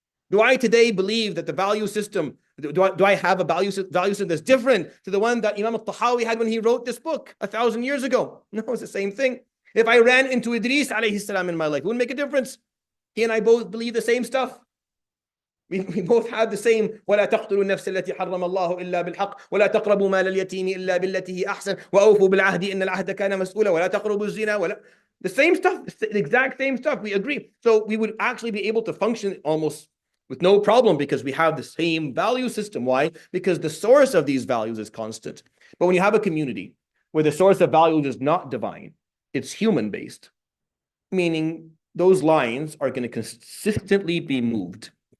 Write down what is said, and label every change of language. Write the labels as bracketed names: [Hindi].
[English] Do I today believe that the value system, do I have a value system that's different to the one that Imam al-Tahawi had when he wrote this book 1,000 years ago? No, it's the same thing. If I ran into Idris alayhi salam in my life, it wouldn't make a difference. He and I both believe the same stuff. We both have the same [Arabic] ولا تقتلوا النفس التي حرم الله إلا بالحق ولا تقربوا مال اليتيم إلا بالتي هي أحسن وأوفوا بالعهد إن العهد كان مسؤولا ولا تقربوا الزنا [English] the same stuff, the exact same stuff. We agree. So we would actually be able to function almost with no problem because we have the same value system. Why? Because the source of these values is constant. But when you have a community where the source of values is not divine, it's human-based, meaning those lines are going to consistently be moved.